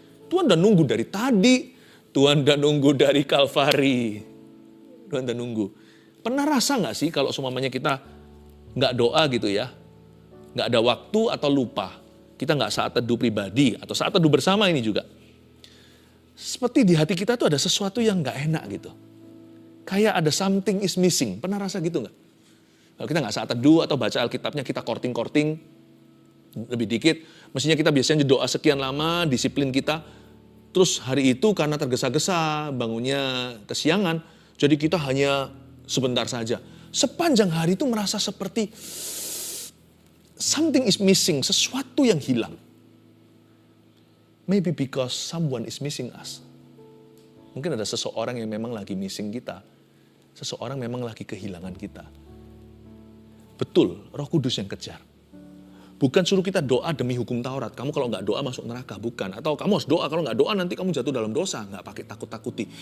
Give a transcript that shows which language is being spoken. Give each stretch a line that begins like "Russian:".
Indonesian: Tuhan udah nunggu dari tadi. Tuhan udah nunggu dari Kalvari. Tuhan udah nunggu. Pernah rasa gak sih kalau semuanya kita gak doa gitu ya? Gak ada waktu atau lupa. Kita gak saat teduh pribadi atau saat teduh bersama ini juga. Seperti di hati kita tuh ada sesuatu yang gak enak gitu. Kayak ada
English: something is missing.
Indonesian: Pernah rasa gitu gak? Kalau kita gak saat teduh atau baca Alkitabnya kita korting-korting lebih dikit. Mestinya kita biasanya doa sekian lama, disiplin kita. Terus hari itu karena tergesa-gesa, bangunnya kesiangan. Jadi kita hanya sebentar saja. Sepanjang hari itu merasa seperti
English: something is missing,
Indonesian: sesuatu yang hilang.
English: Maybe because someone is missing us.
Indonesian: Mungkin ada seseorang yang memang lagi missing kita. Seseorang memang lagi kehilangan kita. Betul, Roh Kudus yang kejar. Bukan suruh kita doa demi hukum Taurat. Kamu kalau nggak doa masuk neraka, bukan. Atau kamu harus doa, kalau nggak doa nanti kamu jatuh dalam dosa. Nggak pakai takut-takuti.